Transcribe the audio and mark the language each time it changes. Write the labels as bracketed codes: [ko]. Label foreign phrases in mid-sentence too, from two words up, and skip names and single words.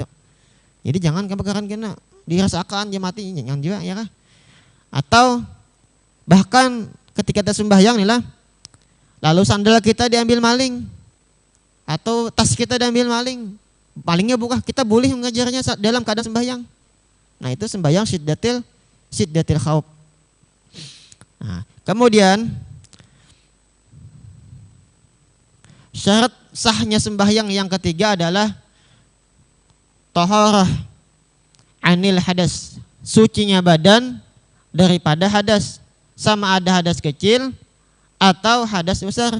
[id] Jadi jangan kebakaran kena dirasakan dia mati, jangan juga, ya kah? Atau bahkan ketika kita sembahyang nih lah, lalu sandal kita diambil maling atau tas kita diambil maling, malingnya buka, kita boleh mengejarnya dalam keadaan sembahyang. Nah itu sembahyang [ar] شدة الخوف. [id] Nah, kemudian syarat sahnya sembahyang yang ketiga adalah [ar] طهارة عن الحدث, [id] sucinya badan daripada hadas, sama ada hadas kecil atau hadas besar.